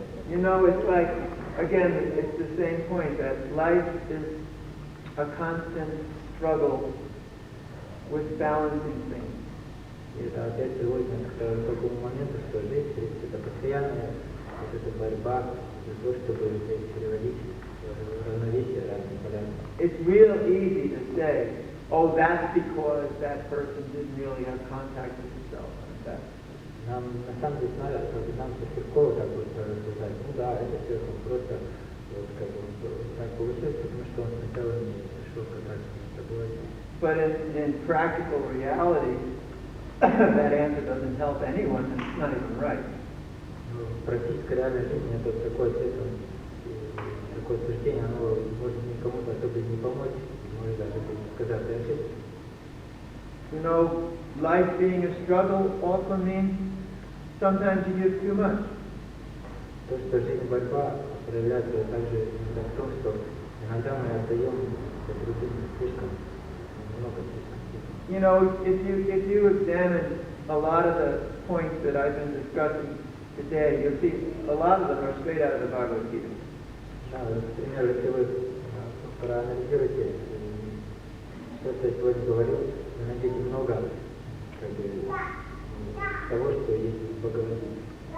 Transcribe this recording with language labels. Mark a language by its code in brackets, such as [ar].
[en] You know, it's like, again, it's the same point, that life is a constant struggle with balancing things. [ru] И это опять приводит нас к такому моменту, что жизнь, в принципе, это постоянная вот эта борьба за то, чтобы переводить равновесие разных полярностей. [en] It's real easy to say, oh, that's because that person didn't really have contact with himself. [ru] Нам на самом деле нам легко так вот рассуждать. Ну да, это все просто вот как бы так получилось, потому что он сначала не пришел в контакт с собой. [en] But in practical reality, that answer doesn't help anyone, and it's not even right. [ru] Но в практической реальной жизни это такой ответ, такое суждение, оно может никому особо не помочь, может даже сказать и ошибки. [en] You know, life being a struggle also means sometimes you give too much. [ru] То, что жизнь борьба, проявляется также в том, что иногда мы отдаем другим слишком много. [en] You know, if you examine a lot of the points that I've been discussing today, you'll see a lot of them are straight out of the Bhagavad Gita. [ru] Да, например, если вы проанализируете, что я сегодня говорил, вы найдете много как бы, того, что есть в Бхагавад Гите.